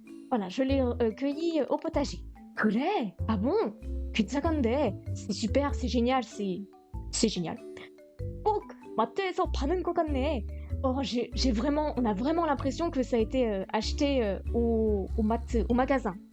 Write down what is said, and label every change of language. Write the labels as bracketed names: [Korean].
[French] Voilà, je l'ai cueilli au potager. [Korean] 그래? [French] Ah bon? [Korean] 괜찮은데? [French] C'est super, c'est génial, c'est génial. [Korean] 꼭 마트에서 파는 것 같네. [French] Oh, on a vraiment l'impression que ça a été acheté au magasin.